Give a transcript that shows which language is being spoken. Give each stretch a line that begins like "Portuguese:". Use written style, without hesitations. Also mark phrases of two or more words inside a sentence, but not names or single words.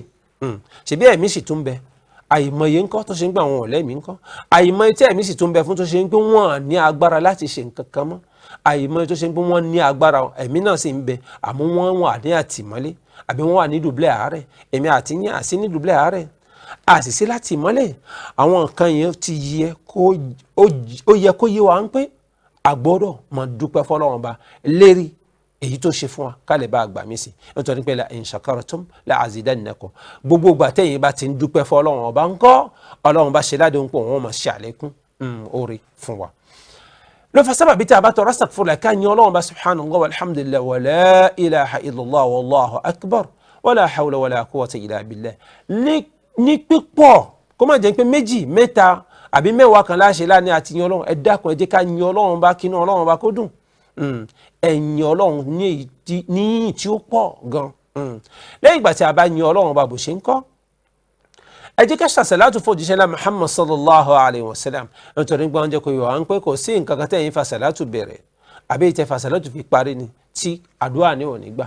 Yoruba: ṣebí ẹ̀mí sì tún bẹ, àìmọye ńkọ́ tó ṣe ń gbà wọn ọ̀lẹ́mí ńkọ́, àìmọye tí ẹ̀mí sì tún bẹ fún tó ṣe ń pé wọ́n ní agbára láti ṣe nǹkan kan mọ́, àìmọye tó ṣe ń pé wọ́n ní agbára, ẹ̀mí náà sì ń bẹ àmọ́ wọ́n wà ní àtìmọ́lé àbí wọ́n wà ní dùbúlẹ̀ àárẹ̀. èmi àti yín àsí ní dùbúlẹ̀ àárẹ̀, àṣìṣe láti ìmọ́lẹ̀. àwọn nǹkan yẹn ti yẹ kó yé wa ń pé àgbọ́dọ̀ máa dúpẹ́ fọ́lọ́run ọba lérí èyí tó ṣe fún wa ká lè bá àgbà mí sí, nítorí pé
Arabic: لئن شكرتم لأزيدنكم.
Yoruba: gbogbo ìgbà tẹ́yìn bá ti ń dúpẹ́ fọ́lọ́run ọba ńkọ́, Ọlọ́run bá ṣe ládéhùn pé wọ́n máa ṣe àlékún oore fún wa. ló fa sábàbí tí a bá tọrọ astaghfirullah ká yin Ọlọ́run bá
Arabic: سبحان الله والحمد لله ولا إله إلا الله والله أكبر ولا حول ولا قوة إلا بالله.
Yoruba: ní pípọ̀, kó má jẹ́ pé méjì mẹ́ta àbí mẹ́wàá kan láṣẹ láàrin àti yin Ọlọ́run. ẹ dákun, ẹ jẹ́ ká yin Ọlọ́run bá, kínú Ọlọ́run bá kó dùn. ẹ̀yin Ọlọ́run ní yìnyín tí ó pọ̀ gan. lẹ́yìn ìgbà tí a bá yin Ọlọ́run bá bó ṣe ń kọ́, ẹ jẹ́ ká ṣàṣàlátù fún òjíṣẹ́ lá Muhammad
Arabic: صلى الله عليه وسلم,
Yoruba: nítorí gbọ́n jẹ́ kó yọ à ń pé kò sí nǹkan kan tẹ́yìn fàṣàlátù bẹ̀rẹ̀ àbí ìtẹ́ fàṣàlátù fi parí ni tí àdúrà ní òní gbà.